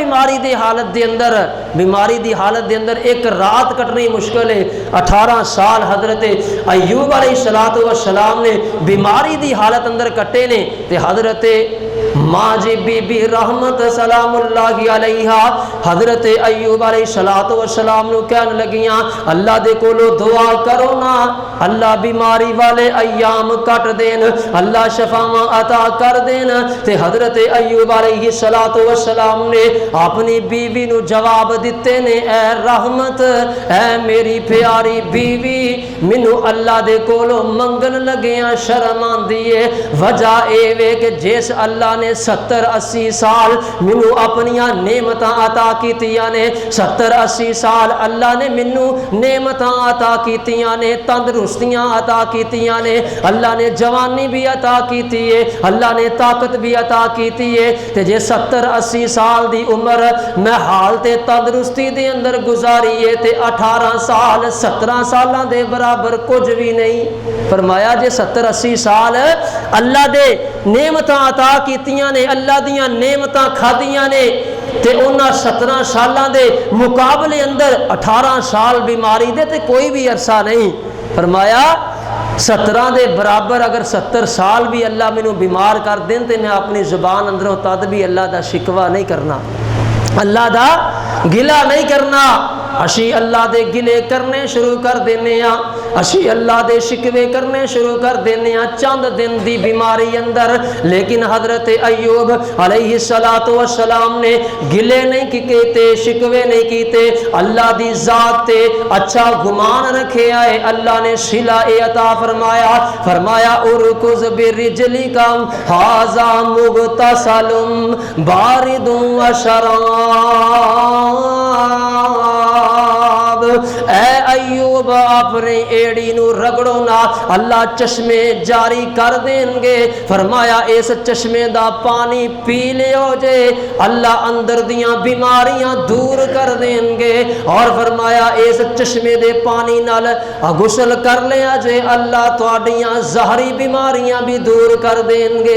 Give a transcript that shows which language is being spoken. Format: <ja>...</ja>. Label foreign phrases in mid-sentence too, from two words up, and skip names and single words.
<pa>بیماری دی حالت دے اندر, بیماری دی حالت دے اندر ایک رات کٹنی مشکل ہے. 18 سال حضرت ایوب علیہ السلام نے بیماری دی حالت اندر کٹے نے. تے حضرت ماں جی بی بی رحمت سلام اللہ علیہا حضرت ایوب علیہ السلام نو کہن لگیاں, اللہ دے کولو دعا کرو نا, اللہ بیماری والے ایام کٹ دین, اللہ شفاواں عطا کر دین. تے حضرت ایوب علیہ السلام نے اپنی بیوی نو جواب دیتے نے, اے رحمت, اے میری پیاری بیوی, مینو اللہ دے کولو منگن لگیاں شرم آندی ہے. وجہ اے وے کہ جس اللہ نے 70-80 سال مینو اپنیاں نعمتاں عطا کیتیاں نے, 70-80 سال اللہ نے مینو نعمتاں عطا کیتیاں نے, تندرستیاں عطا کیتیاں نے, اللہ نے جوانی بھی عطا کیتی ہے, اللہ نے طاقت بھی عطا کیتی ہے. تے جے 70-80 سال دی عمر میں حالت تندرستی دے اندر گزاری ہے, تے 18 سال 17 سالاں دے برابر کچھ بھی نہیں. فرمایا جے 70-80 سال اللہ دے نعمتاں عطا کیتیاں نے, اللہ دیاں نعمتاں کھادیاں نے, تے انہاں 17 سالاں دے مقابلے اندر 18 سال بیماری دے تے کوئی بھی عرصہ نہیں. فرمایا 17 دے برابر اگر 70 سال بھی اللہ مینوں بیمار کر دین تے میں اپنی زبان اندروں تد بھی اللہ دا شکوہ نہیں کرنا, اللہ دا گلہ نہیں کرنا. اسی اللہ دے گلے کرنے شروع کر دینے ہاں, اسی اللہ دے شکوے کرنے شروع کر دینے ہاں چند دن دی بیماری اندر. لیکن حضرت ایوب علیہ السلام نے گلے نہیں کیتے, شکوے نہیں کیتے, اللہ دی ذات تے اچھا گمان رکھے آئے. اللہ نے صلہ عطا فرمایا, فرمایا</pa> <ar>ارکض برجلک ھذا مغتسل بارد وشراب.</ar> <pa>اے ایوب اپنے ایڑی نو رگڑو نا, اللہ چشمے جاری کر دیں گے. فرمایا اس چشمے دا پانی پی لیو جے, اللہ اندر دیاں بیماریاں دور کر دیں گے. اور فرمایا اس چشمے دے پانی نال غسل کر لیا جے, اللہ تواڈیاں ظاہری بیماریاں بھی دور کر دیں گے.</pa>